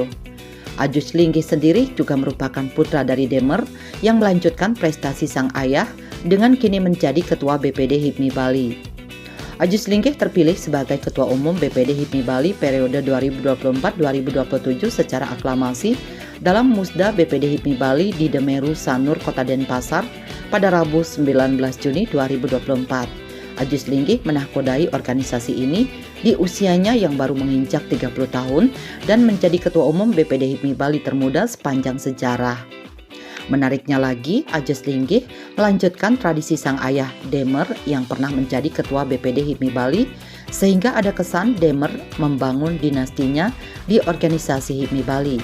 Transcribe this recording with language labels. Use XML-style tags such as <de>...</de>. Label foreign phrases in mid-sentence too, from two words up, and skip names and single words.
<id>Ajus Linggih sendiri juga merupakan putra dari Demer yang melanjutkan prestasi sang ayah dengan kini menjadi Ketua BPD HIPMI Bali. Ajus Linggih terpilih sebagai Ketua Umum BPD HIPMI Bali periode 2024-2027 secara aklamasi dalam Musda BPD HIPMI Bali di Demeru Sanur, Kota Denpasar pada Rabu 19 Juni 2024. Ajus Linggih menahkodai organisasi ini di usianya yang baru menginjak 30 tahun dan menjadi Ketua Umum BPD HIPMI Bali termuda sepanjang sejarah. Menariknya lagi, Ajus Linggih melanjutkan tradisi sang ayah Demer yang pernah menjadi Ketua BPD HIPMI Bali, sehingga ada kesan Demer membangun dinastinya di organisasi HIPMI Bali.</id>